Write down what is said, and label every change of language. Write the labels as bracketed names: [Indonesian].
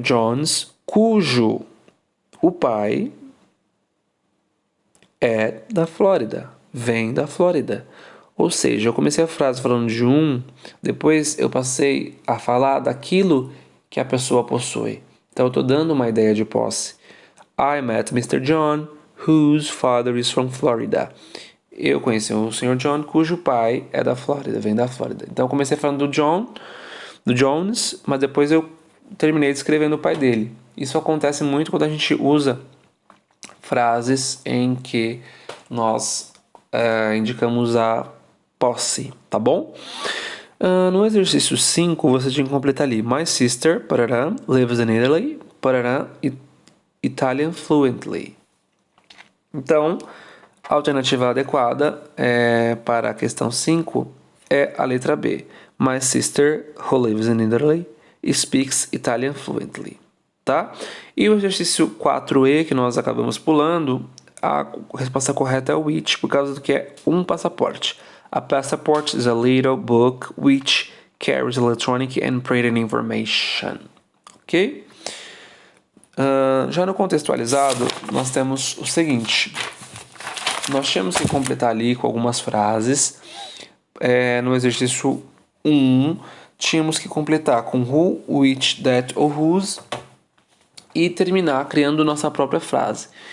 [Portuguese] Jones, cujo o pai é da Flórida, vem da Flórida. Ou seja, eu comecei a frase falando de um, depois eu passei a falar daquilo que a pessoa possui. Então eu estou dando uma ideia de posse. [English] I met Mr. John, whose father is from Florida. [Portuguese] Eu conheci o Sr. John, cujo pai é da Flórida, vem da Flórida. Então eu comecei falando do John, do Jones, mas depois eu terminei descrevendo o pai dele. Isso acontece muito quando a gente usa frases em que nós indicamos a posse, tá bom? No exercício 5, você tinha que completar ali. [English] My sister, parará, lives in Italy, parará, Italian fluently. [Portuguese] Então, a alternativa adequada para a questão 5 é a letra B. [English] My sister, who lives in Italy, speaks Italian fluently. [Portuguese] Tá? E o exercício 4E, que nós acabamos pulando, a resposta correta é o which, por causa do que é um passaporte. [English] A passport is a little book which carries electronic and printed information. Ok? [Portuguese] Já no contextualizado, nós temos o seguinte. Nós tínhamos que completar ali com algumas frases. No exercício 1, tínhamos que completar com who, which, that ou whose e terminar criando nossa própria frase.